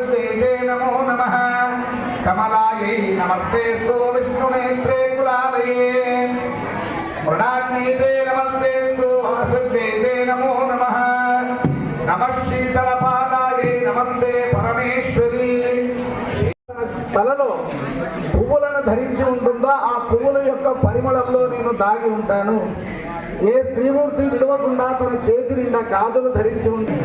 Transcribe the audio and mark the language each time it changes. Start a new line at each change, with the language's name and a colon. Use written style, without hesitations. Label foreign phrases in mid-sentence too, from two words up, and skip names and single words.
Sanskrit: वासवीते नमो नमः कमलायै नमस्तेस्तु विष्णुनेत्रे कुलालये मृडाग्नीते नमस्तेस्तु वासवीते नमो नमः नमः शीतलपादायै नमस्ते परमेश्वरी
Telugu: తలలో పువ్వులను ధరించి ఉంటుందో ఆ పువ్వుల యొక్క పరిమళంలో నేను దాగి ఉంటాను. ఏ స్త్రీమూర్తి విడవకుండా తన చేతి నిండా గాజులు ధరించి ఉంటుంది.